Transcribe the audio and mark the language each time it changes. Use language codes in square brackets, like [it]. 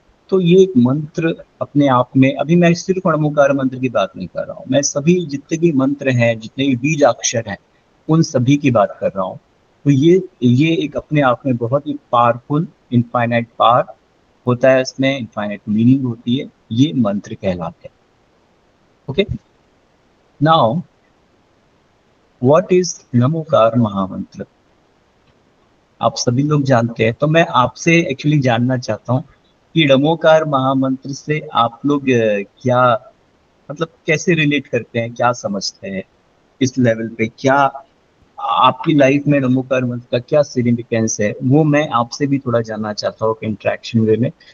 [hi] तो ये एक मंत्र अपने आप में, अभी मैं सिर्फ अणमुकार मंत्र की बात नहीं कर रहा हूँ, मैं सभी जितने भी मंत्र हैं, जितने भी बीज अक्षर हैं, उन सभी की बात कर रहा हूँ। तो ये एक अपने आप में बहुत ही पावरफुल, इनफाइनाइट पावर होता है, इसमें इनफाइनाइट मीनिंग होती है, ये मंत्र कहलाते हैं। [en] Okay, now what is Namokar Mahamantra? [hi] आप सभी लोग जानते हैं, तो मैं आपसे एक्चुअली जानना चाहता हूँ कि नमोकार महामंत्र से आप लोग क्या, मतलब कैसे रिलेट करते हैं, क्या समझते हैं इस लेवल पे, क्या आपकी लाइफ में नमोकार मंत्र का क्या सिग्निफिकेंस है, वो मैं आपसे भी थोड़ा जानना चाहता हूँ इंटरेक्शन वे में।